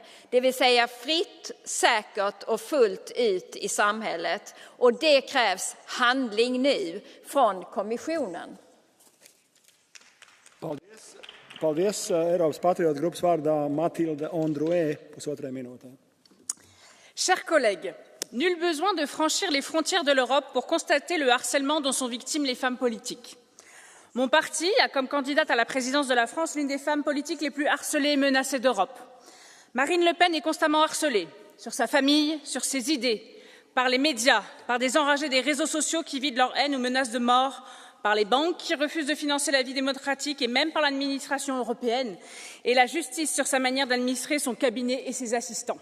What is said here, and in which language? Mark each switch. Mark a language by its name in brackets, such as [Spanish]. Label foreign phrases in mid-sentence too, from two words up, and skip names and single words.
[Swedish] Det vill säga fritt, säkert och fullt ut i samhället. Och det krävs handling nu från kommissionen. [Latvian] Paldies. Eiropas patriotu grupas vārdā Matilde Ondruē, 1,5 minūtē. [French] Chers collègues, nul besoin de franchir les frontières de l'Europe pour constater le harcèlement dont sont victimes les femmes politiques. Mon parti a comme candidate à la présidence de la France l'une des femmes politiques les plus harcelées et menacées d'Europe. Marine Le Pen est constamment harcelée sur sa famille, sur ses idées, par les médias, par des enragés des réseaux sociaux qui vident leur haine ou menacent de mort, par les banques qui refusent de financer la vie démocratique et même par l'administration européenne et la justice sur sa manière d'administrer son cabinet et ses assistants.